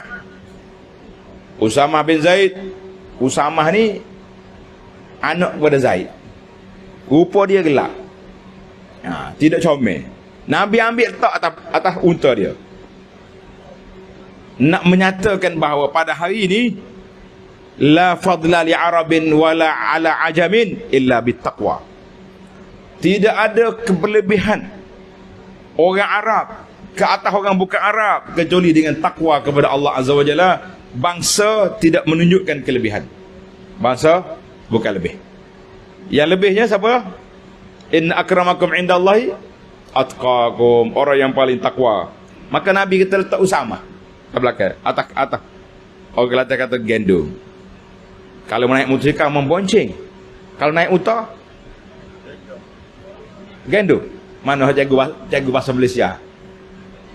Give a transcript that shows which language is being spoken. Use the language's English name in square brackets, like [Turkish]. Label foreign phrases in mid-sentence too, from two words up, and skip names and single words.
[Malay] Usamah bin Zaid. Usamah ni anak kepada Zaid. Rupa dia gelap, tidak comel. Nabi ambil letak atas unta dia, nak menyatakan bahawa pada hari ini [Arabic] لا فضل لعربي ولا على عجمي إلا بالتقوى. [Malay] Tidak ada kelebihan orang Arab ke atas orang bukan Arab kecuali dengan takwa kepada Allah [Arabic] عز وجل. [Malay] Bangsa tidak menunjukkan kelebihan. Bangsa bukan lebih. Yang lebihnya siapa? [Arabic] إن أكرمكم عند الله أتقاكم, [Malay] orang yang paling takwa. Maka Nabi kita letak Usamah ke belakang, atas. Orang Kelantan kata gendong. Kalau naik motosikal membonceng. Kalau naik unta gendong. Mana cikgu bahasa Malaysia?